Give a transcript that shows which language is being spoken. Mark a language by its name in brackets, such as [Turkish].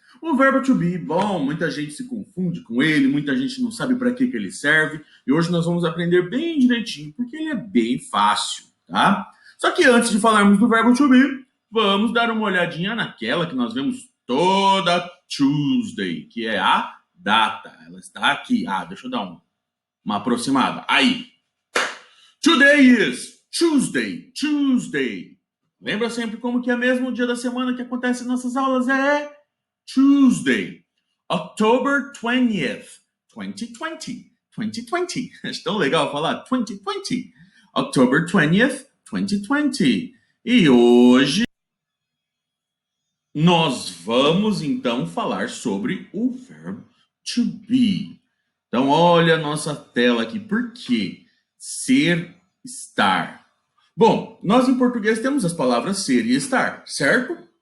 [Portuguese] O verbo to be, bom, muita gente se confunde com ele, muita gente não sabe para que ele serve e hoje nós vamos aprender bem direitinho porque ele é bem fácil, tá? Só que antes de falarmos do verbo to be, vamos dar uma olhadinha naquela que nós vemos toda Tuesday, que é a data. Ela está aqui. Deixa eu dar uma aproximada. Aí. [English] Today is Tuesday, Tuesday. [Portuguese] Lembra sempre como que é mesmo o dia da semana que acontece em nossas aulas? [English] É Tuesday, October 20th, 2020, 2020. [Portuguese] É tão legal falar 2020, [English] October 20th, 2020. [Portuguese] E hoje nós vamos então falar sobre o verbo to be. Então olha a nossa tela aqui, por quê? Ser, estar. Bom, nós em português temos as palavras ser e estar, certo?